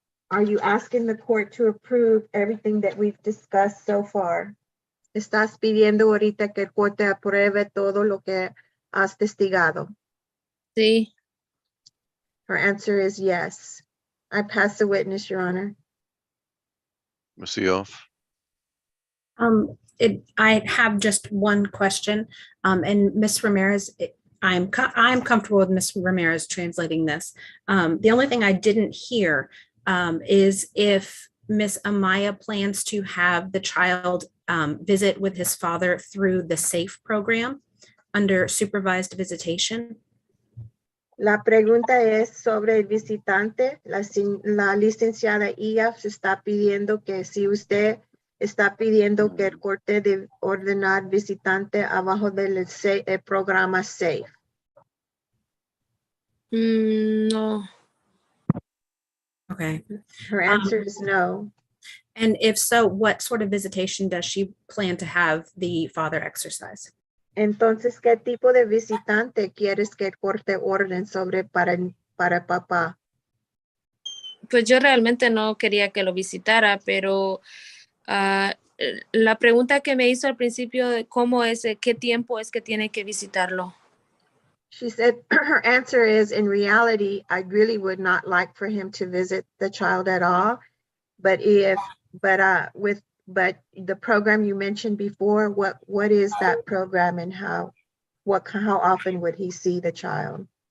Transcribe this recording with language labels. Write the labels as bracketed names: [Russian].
[English] Are you asking the court to approve everything that we've discussed so far? [Spanish] ¿Estás pidiendo ahorita que el corte apruebe todo lo que has testigado? sí, [English] Her answer is yes. I pass the witness, Your Honor. Ms. Eoff? I have just one question, and Ms. Ramirez, I'm comfortable with Ms. Ramirez translating this. The only thing I didn't hear is if Ms. Amaya plans to have the child visit with his father through the SAFE program under supervised visitation. [Spanish] La pregunta es sobre el visitante. La licenciada IA se está pidiendo que si usted está pidiendo que el corte de ordenar visitante abajo del el programa SAFE. No. [English] Okay. Her answer is no. And if so, what sort of visitation does she plan to have the father exercise? [Spanish] Entonces, ¿qué tipo de visitante quieres que el corte orden sobre para papá? Pues yo realmente no quería que lo visitara, pero la pregunta que me hizo al principio de cómo es, qué tiempo es que tiene que visitarlo. [English] She said her answer is, in reality, I really would not like for him to visit the child at all. But but the program you mentioned before, what is that program and how often would he see the child?